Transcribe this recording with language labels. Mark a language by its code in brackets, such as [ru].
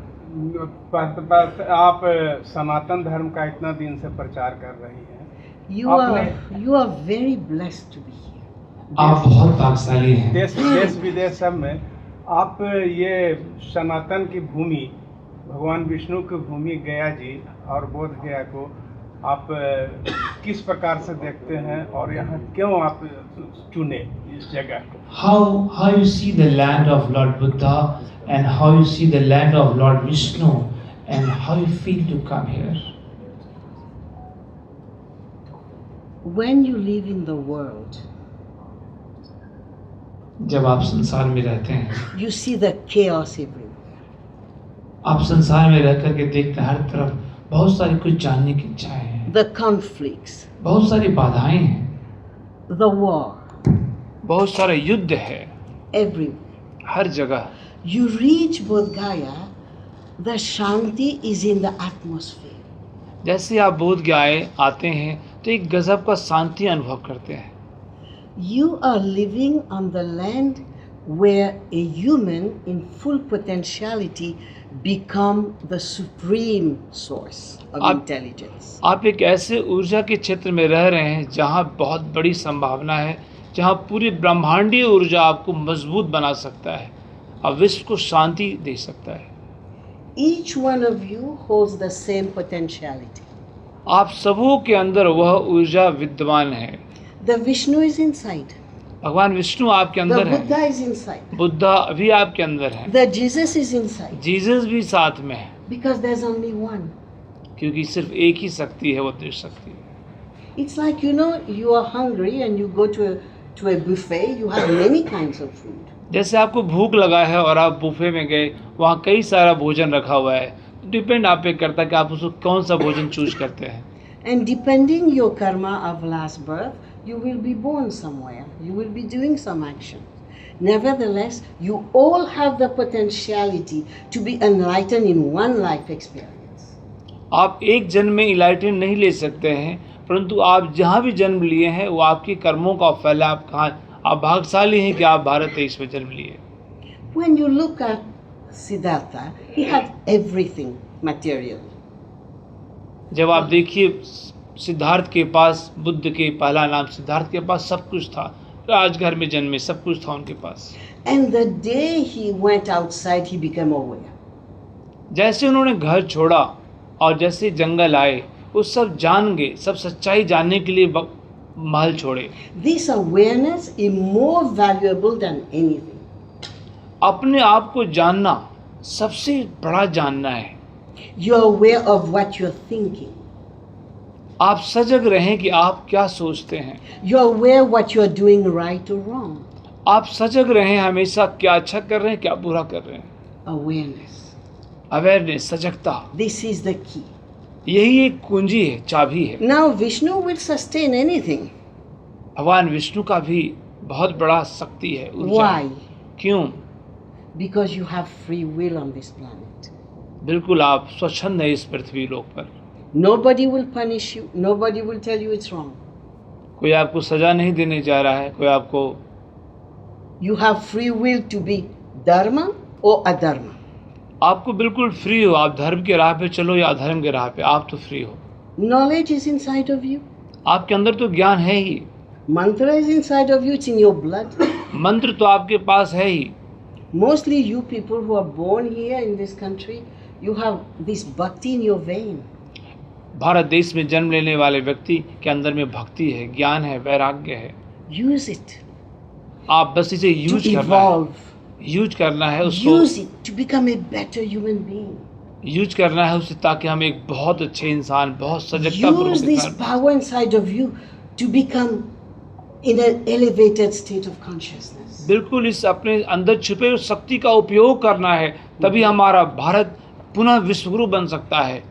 [hi] आप सनातन धर्म का इतना दिन से प्रचार कर रही हैं। [en] You are very blessed to be here. [hi] आप बहुत भाग्यशाली हैं। देश विदेश सब में आप ये सनातन की भूमि, भगवान विष्णु की भूमि गया जी और बोध गया को आप किस प्रकार से देखते हैं और यहाँ क्यों आप चुने इस जगह को? [en] How you see the land of Lord Buddha and how you see the land of Lord Vishnu and how you feel to come here? When you live in the world, [hi] जब आप संसार में रहते हैं, [en] you see the chaos everywhere. [hi] आप संसार में रह करके देखते हैं हर तरफ बहुत सारी कुछ जानने की इच्छाएं हैं, [en] The conflicts, [hi] बहुत सारी बाधाएं हैं, [en] the war, [hi] बहुत सारे युद्ध है [en] everywhere. [hi] हर जगह। [en] You reach Bodh Gaya, the Shanti is in the atmosphere. [hi] जैसे आप बोध गया आते हैं तो एक गजब का शांति अनुभव करते हैं। [en] You are living on the land where a human in full potentiality become the supreme source of intelligence. [hi] आप एक ऐसे ऊर्जा के क्षेत्र में रह रहे हैं जहाँ बहुत बड़ी संभावना है, जहाँ पूरी ब्रह्मांडीय ऊर्जा आपको मजबूत बना सकता है और विश्व को शांति दे सकता है। [en] Each one of you holds the same potentiality. [hi] आप सबों के अंदर वह ऊर्जा विद्यमान है। [en] The Vishnu is inside. [hi] भगवान विष्णु आपके [en] The [hi] अंदर [en] Buddha [hi] है, [en] is inside. [hi] बुद्धा भी आपके अंदर है, [en] The Jesus is inside. [hi] Jesus भी साथ में है, [en] Because there's only one. [hi] क्योंकि सिर्फ एक ही शक्ति है, वो दृढ़ शक्ति है। [en] It's like, you are hungry and you go to a buffet, you have many kinds of food. [hi] जैसे आपको भूख लगा है और आप बुफे में गए, वहाँ कई सारा भोजन रखा हुआ है, डिपेंड आप पे करता है कि आप उसको कौन सा भोजन चूज करते हैं। [en] And depending your karma of last birth, you will be born somewhere. You will be doing some action. Nevertheless, you all have the potentiality to be enlightened in one life experience. [hi] आप एक जन्म में इलाइटन नहीं ले सकते हैं, परंतु आप जहाँ भी जन्म लिए हैं वो आपके कर्मों का फल है। आप भाग्यशाली हैं कि आप भारत देश में जन्म लिए। [en] When you look at Siddhartha, he had everything material. [hi] जब आप देखिए सिद्धार्थ के पास, बुद्ध के पहला नाम सिद्धार्थ के पास सब कुछ था, राजघर में जन्मे, सब कुछ था उनके पास। [en] And the day he went outside, he became aware. [hi] जैसे उन्होंने घर छोड़ा और जैसे जंगल आए, वो सब जान गए, सब सच्चाई जानने के लिए महल छोड़े। [en] This awareness is more valuable than anything. [hi] अपने आप को जानना सबसे बड़ा जानना है। [en] You are aware of what you're thinking. [hi] आप सजग रहें कि आप क्या सोचते हैं। [en] You are aware what you are doing right or wrong. [hi] आप सजग रहें हमेशा, क्या अच्छा कर रहे हैं, क्या बुरा कर रहे हैं। [en] Awareness. [hi] अवेयरनेस, सजगता, [en] This is the key. [hi] यही एक कुंजी है, चाबी है। [en] Now Vishnu will sustain anything. [hi] भगवान विष्णु का भी बहुत बड़ा शक्ति है, ऊर्जा। [en] Why? [hi] क्यों? [en] Because you have free will on this planet. [hi] बिल्कुल आप स्वच्छंद है इस पृथ्वी लोक पर। [en] Nobody will punish you. Nobody will tell you it's wrong. [hi] कोई आपको सजा नहीं देने जा रहा है, कोई आपको। [en] You have free will to be dharma or adharma. [hi] आपको बिल्कुल फ्री हो, आप धर्म के राह पे चलो या अधर्म के राह पे, आप तो फ्री हो। [en] Knowledge is inside of you. [hi] आपके अंदर तो ज्ञान है ही, [en] Mantra is inside of you, it's in your blood. [hi] मंत्र तो आपके पास है ही। [en] Mostly you people who are born here in this country, you have this bhakti in your vein. [hi] Bharat देश में जन्म लेने वाले व्यक्ति के अंदर में भक्ति है, ज्ञान है, वैराग्य है। [en] Use it [hi] आप बस इसे [en] to [hi] यूज करना है, [en] evolve. [hi] यूज करना है उसको, [en] Use it to become a better human being. [hi] Use करना है उसे, ताकि हम एक बहुत अच्छे इंसान, बहुत सजगता [en] Use this [hi] पूर्वक [en] power inside of you to become in an elevated state of consciousness. [hi] बिल्कुल इस अपने अंदर छुपे उस शक्ति का उपयोग करना है, तभी हमारा भारत पुनः विश्वगुरु बन सकता है।